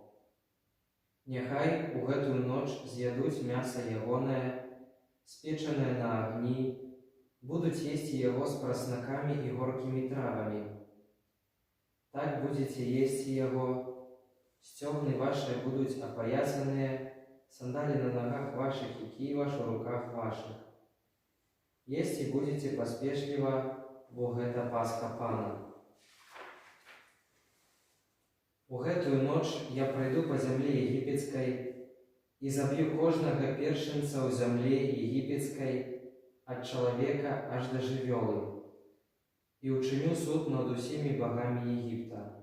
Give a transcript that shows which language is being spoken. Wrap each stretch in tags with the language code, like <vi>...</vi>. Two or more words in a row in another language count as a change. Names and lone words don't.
<be>Няхай у гэтую ноч з'ядуць мяса ягонае, спечанае на агні, будуць есці яго з праснакамі і горкімі травамі. Так будзеце есці яго, сцёгны ваши будуць апаясаныя, сандалі на ногах ваших і ківаш у руках ваших. Есці будзеце паспешліва, бо гэта Пасха Пана. У гэтую ноч я пройду по зямлі егіпецкай і заб'ю кожнага першынца ў зямлі егіпецкай ад чалавека аж да жывёлы, і учыню суд над усімі богамі Егіпта.</be>